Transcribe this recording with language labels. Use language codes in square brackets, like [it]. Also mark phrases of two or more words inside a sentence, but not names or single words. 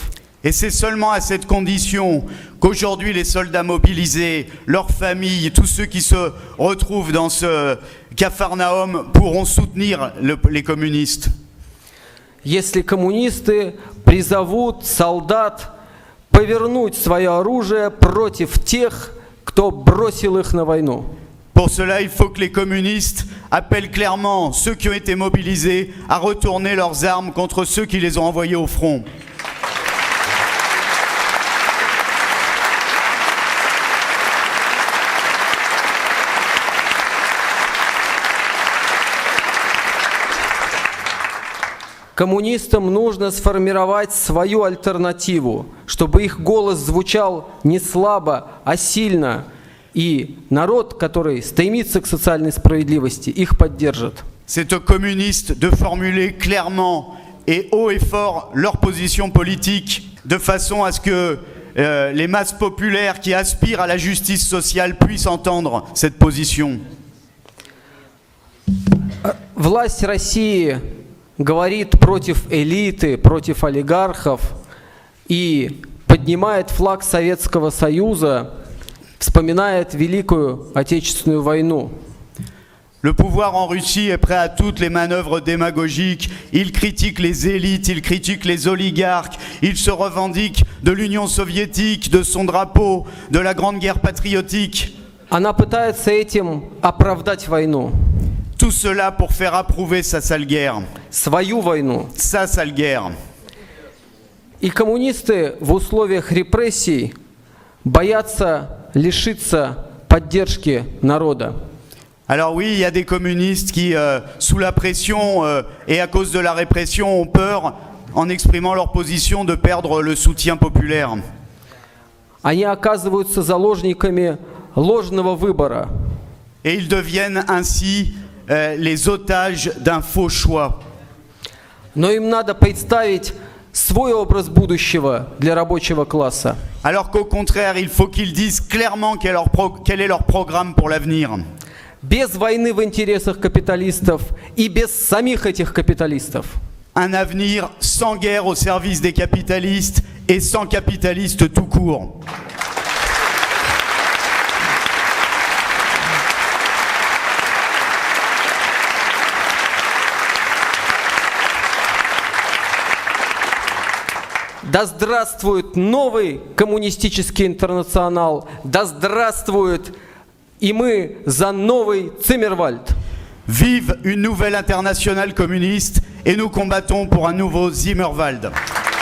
[fr] Et c'est seulement à cette condition qu'aujourd'hui les soldats mobilisés, leurs familles, tous ceux qui se retrouvent dans ce capharnaüm pourront soutenir les communistes. [ru] Если коммунисты призовут солдат повернуть свое оружие против тех, кто бросил их на войну. [fr] Pour cela, il faut que les communistes appellent clairement ceux qui ont été mobilisés à retourner leurs armes contre ceux qui les ont envoyés au front. [ru] Коммунистам нужно сформировать свою альтернативу, чтобы их голос звучал не слабо, а сильно, и народ, который стремится к социальной справедливости, их поддержит. [fr] C'est aux communistes de formuler clairement et haut et fort leur position politique, de façon à ce que les masses populaires qui aspirent à la justice sociale puissent entendre cette position. [ru] Власть России говорит против элиты, против олигархов и поднимает флаг Советского Союза, вспоминает Великую Отечественную войну. [fr] Le pouvoir en Russie est prêt à toutes les manœuvres démagogiques. Il critique les élites, il critique les oligarques, il se revendique de l'Union soviétique, de son drapeau, de la Grande Guerre patriotique. [ru] Она пытается этим оправдать войну. [fr] Tout cela pour faire approuver sa sale guerre. [ru] Свою войну. [fr] Sa sale guerre. [ru] И коммунисты в условиях репрессий боятся лишиться поддержки народа. [fr] Alors oui, il y a des communistes qui, sous la pression et à cause de la répression, ont peur, en exprimant leur position, de perdre le soutien populaire. [ru] Они оказываются заложниками ложного выбора. [fr] Et ils deviennent ainsi les otages d'un faux choix. [ru] Но им надо представить свой образ будущего для рабочего класса. [fr] Alors qu'au contraire, il faut qu'ils disent clairement quel est leur programme pour l'avenir. [ru] Без войны в интересах капиталистов и без самих этих капиталистов. [fr] Un avenir sans guerre au service des capitalistes et sans capitalistes tout court. [ru] Да здравствует новый коммунистический интернационал, да здравствует И мы за новый Циммервальд. [fr] Vive une nouvelle internationale communiste et nous combattons pour un nouveau Zimmerwald.